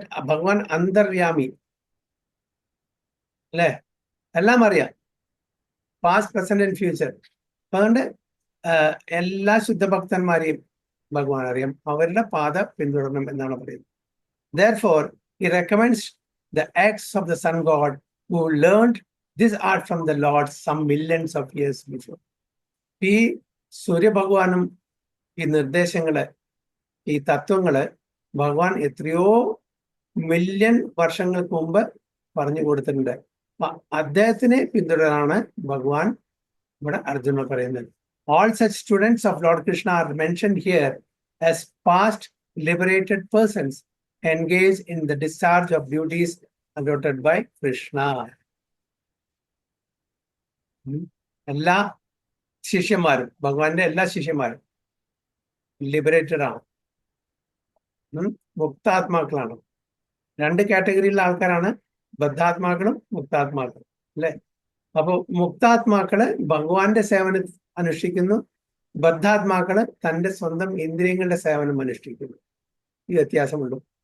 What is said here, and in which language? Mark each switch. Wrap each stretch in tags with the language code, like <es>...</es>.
<ml>ഭഗവാൻ അന്തര്യാമി അല്ലെ, എല്ലാം അറിയാം,</ml> <en>Past present and future.</en> <ml>അതുകൊണ്ട് എല്ലാ ശുദ്ധഭക്തന്മാരെയും ഭഗവാൻ അറിയാം, അവരുടെ പാത പിന്തുടരണം എന്നാണ് പറയുന്നത്.</ml> <en>Therefore, he recommends the acts of the sun god who learned this art from the Lord some millions of years before.</en> <ml>ഈ സൂര്യഭഗവാനും ഈ നിർദ്ദേശങ്ങള്, ഈ തത്വങ്ങള് ഭഗവാൻ എത്രയോ മില്യൺ വർഷങ്ങൾക്ക് മുമ്പ് പറഞ്ഞു കൊടുത്തിട്ടുണ്ട്. അദ്ദേഹത്തിനെ പിന്തുടരാനാണ് ഭഗവാൻ ഇവിടെ അർജുന പറയുന്നത്.</ml> <en>All such students of Lord Krishna are mentioned here as past liberated persons engaged in the discharge of duties allotted by Krishna.</en> <ml>എല്ലാ ശിഷ്യന്മാരും, ഭഗവാന്റെ എല്ലാ ശിഷ്യന്മാരും ലിബറേറ്റഡ് ആണ്, മുക്താത്മാക്കളാണ്. രണ്ട് കാറ്റഗറിയിലുള്ള ആൾക്കാരാണ്, ബദ്ധാത്മാക്കളും മുക്താത്മാക്കളും അല്ലെ. അപ്പൊ മുക്താത്മാക്കള് ഭഗവാന്റെ സേവനം അനുഷ്ഠിക്കുന്നു, ബദ്ധാത്മാക്കള് തന്റെ സ്വന്തം ഇന്ദ്രിയങ്ങളുടെ സേവനം അനുഷ്ഠിക്കുന്നു. ഈ വ്യത്യാസമുള്ളൂ.</ml>